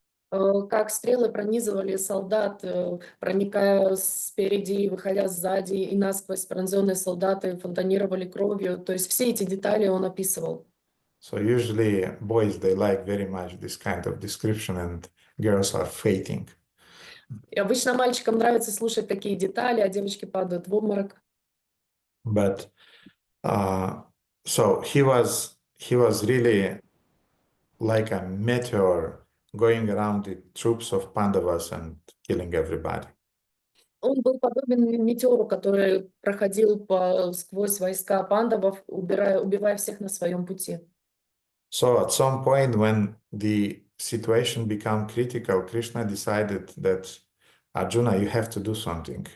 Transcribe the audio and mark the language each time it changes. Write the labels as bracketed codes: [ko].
[ru] Как стрелы пронизывали солдат, проникая спереди и выходя сзади, и насквозь пронзенные солдаты фонтанировали кровью. То есть все эти детали он описывал. [en] So usually boys, they like very much this kind of description, and girls are fainting. [ru] И обычно мальчикам нравится слушать такие детали, а девочки падают в обморок. [en] But so he was really like a meteor going around the troops of Pandavas and killing everybody. [ru] Он был подобен метеору, который проходил сквозь войска пандавов, убивая всех на своем пути. [en] So at some point when the situation became critical, Krishna decided that Arjuna, you have to do something.